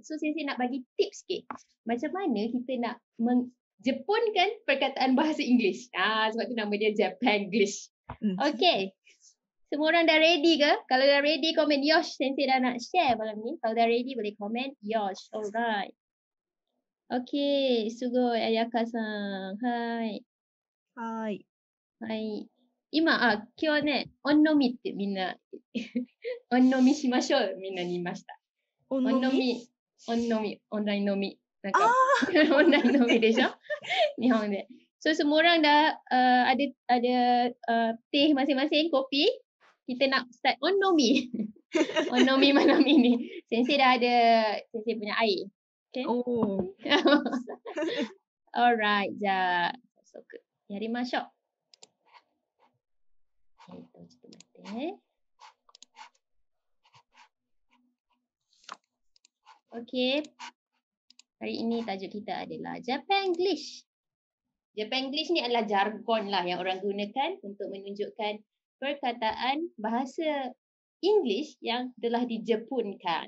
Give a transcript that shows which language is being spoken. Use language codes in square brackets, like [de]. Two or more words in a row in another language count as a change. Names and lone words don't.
[ms] So saya nak bagi tips sikit. Macam mana kita nak Jepunkan perkataan bahasa Inggeris. Sebab tu nama dia Japanglish. Okay. Semua orang dah ready ke? Kalau dah ready, komen Yosh. Sensei dah nak share malam ni. Kalau dah ready, boleh komen Yosh. Alright. Okay. Sugoi Ayaka-san. Hai. [ja] Ima, 今日はね、音のみってみんな、音のみしましょう。みんなに言いました。 Onomi? おないのみ. Ah, おないのみでしょ日本で。 [ms] So semua orang dah ada teh masing-masing, kopi. Kita nak start onnomi. Onnomi malam ini. Sensei dah ada sensei punya air. Okay. oh. Alright, [ja] じゃあ早速やりましょう。ちょっと待ってね。Okay. [ms] Hari ini tajuk kita adalah Japanglish. Japanglish ni adalah jargon lah yang orang gunakan untuk menunjukkan perkataan bahasa English yang telah dijepunkan.